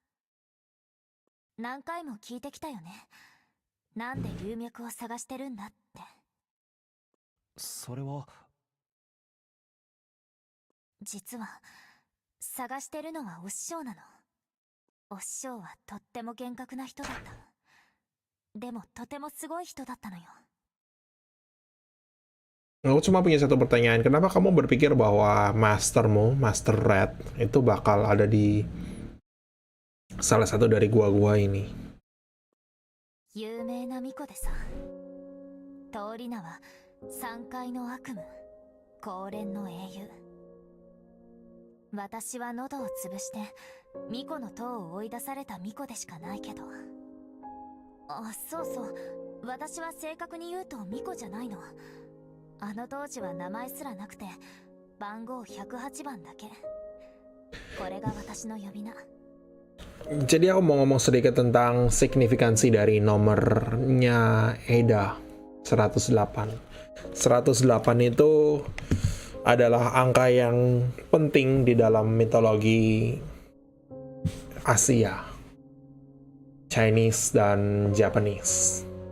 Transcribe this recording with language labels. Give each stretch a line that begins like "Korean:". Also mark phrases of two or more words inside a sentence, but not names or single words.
Japanese: 何回も聞いてきたよね。なんで龍脈を探してるんだって。それは。実は、探してるのはお師匠なの。お師匠はとっても厳格な人だった。でもとてもすごい人だったのよ。
Indonesian: Aku cuma punya satu pertanyaan, kenapa kamu berpikir bahwa mastermu, Master Red, itu bakal ada di salah satu dari gua-gua ini?
Japanese: 有名な巫女でさ。通り名は三階の悪夢、高蓮の英雄。私は喉を潰して巫女の塔を追い出された巫女でしかないけど。あ、そうそう。私は正確に言うと巫女じゃないの。あの当時は名前すらなくて、番号108番だけ。これが私の呼び名。
Indonesian: Jadi aku mau ngomong sedikit tentang signifikansi dari nomornya Eda 108. 108 itu adalah angka yang penting di dalam mitologi Asia, Chinese dan Japanese.